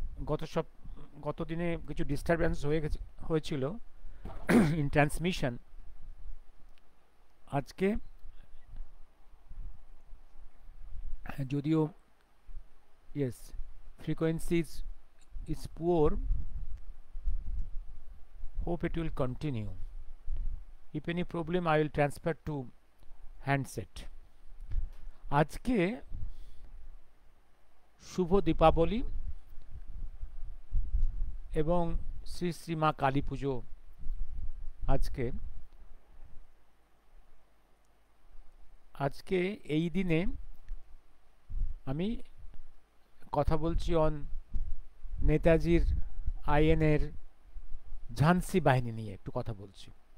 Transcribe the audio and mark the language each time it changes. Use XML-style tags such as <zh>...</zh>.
<bn>গত সব গত দিনে কিছু ডিস্টারবেন্স হয়েছিল ইন ট্রান্সমিশন। আজকে যদিও</bn> <en>Yes frequency is poor, hope it will continue. If any problem I will transfer to handset.</en> <bn>আজকে শুভ দীপাবলি এবং শ্রী শ্রী মা কালী পুজো। আজকে আজকে এই দিনে আমি কথা বলছি অন নেতাজির আইএনএর ঝান্সি বাহিনী নিয়ে একটু কথা বলছি।</bn>